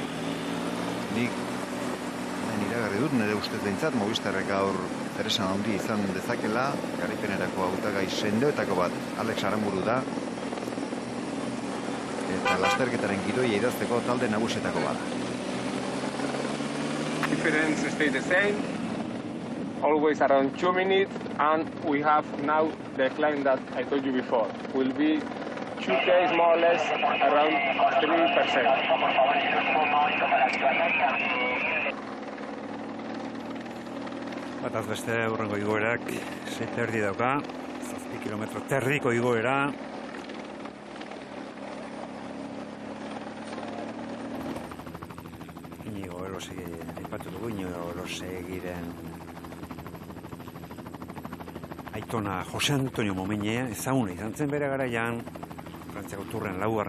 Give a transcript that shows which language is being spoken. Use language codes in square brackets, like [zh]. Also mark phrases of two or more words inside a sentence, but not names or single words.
[eu] Nik iragarri dut, nire ustez behintzat, Movistarrek gaur zeresan handi izan dezakela, garaipenerako hautagai sendoetako bat Alex Aramburu da, eta lasterketaren gidoia idazteko talde nagusietako bat. [en] Difference stay the same, always around 2 minutes, and we have now the climb that I told you before. Will be 2 days more or less around 3%. [eu] Bataz beste hurrengo igoerak 7 dauka, 7 kilometro terriko igoera. Inigo Elosegi, aipatu dugu Inigo Elosegiren aitona Jose Antonio Momenea, ezaguna izan zen bere garaian, Frantziako turren 4.